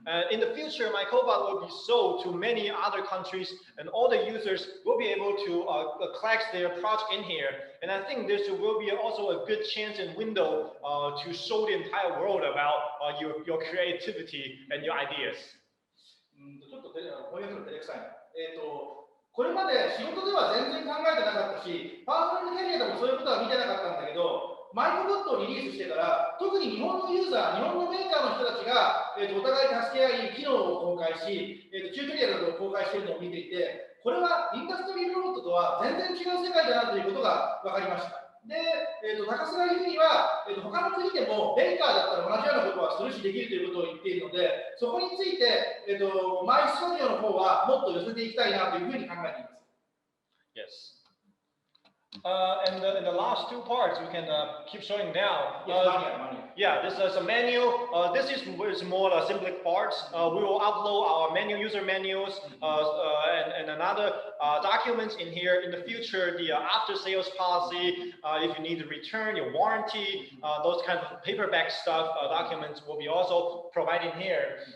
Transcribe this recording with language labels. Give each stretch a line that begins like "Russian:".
English: In the future, Microbot will be sold to many other countries, and all the users will be able to collect their project in here. And I think this will be also a good chance and window to show the entire world about your creativity and your ideas.
Japanese: ちょっと翻訳の照れくさいな。これまで仕事では全然考えてなかったし、パーソナルキャリアでもそういうことは見てなかったんだけど、マイクロボットをリリースしてから、特に日本のユーザー、日本のメーカーの人たちが、お互い助け合い、機能を公開し、チュートリアルを公開しているのを見ていて、これはインダストリーロボットとは全然違う世界だなということが分かりました。で、高須が言うには、他の国でもベイカーだったら同じようなことはするしできるということを言っているので、そこについて、マイスタジオの方はもっと寄せていきたいなというふうに考えています。
English: Yes. And in the last two parts, we can keep showing down. Yeah, this is a manual. This is more simple parts. We will upload our manual user manuals and another documents in here. In the future, the after sales policy, if you need to return your warranty, those kind of paperback stuff documents will be also provided here.